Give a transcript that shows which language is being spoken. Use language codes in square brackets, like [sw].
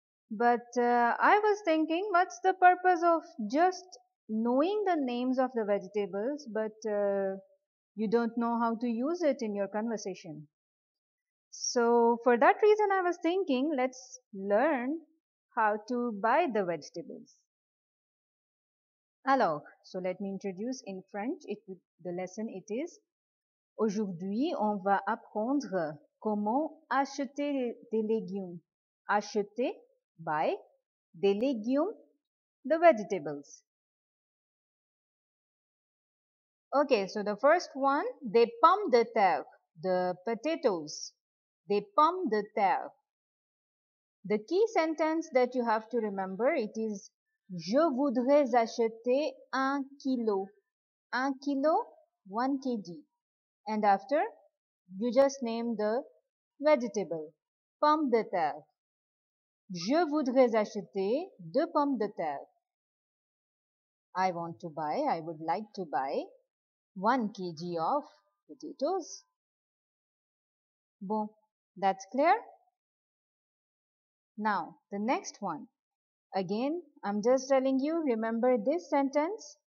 [en] But I was thinking, what's the purpose of just knowing the names of the vegetables, but you don't know how to use it in your conversation? So for that reason, I was thinking, let's learn how to buy the vegetables. Alors, so let me introduce in French. The lesson it is. [fr] Aujourd'hui, on va apprendre comment acheter des légumes. Acheter, [en] buy, [fr] des légumes, [en] the vegetables. Okay, so the first one, [fr] des pommes de terre, [en] the potatoes. [fr] Des pommes de terre. [en] The key sentence that you have to remember, it is [fr] je voudrais acheter 1 kilo. [en] 1 kilo, 1 kg. And after, you just name the vegetable. [fr] Pommes de terre. Je voudrais acheter 2 pommes de terre. [en] I would like to buy 1 kg of potatoes. Bon, that's clear? Now, the next one. Again, I'm just telling you, remember this sentence.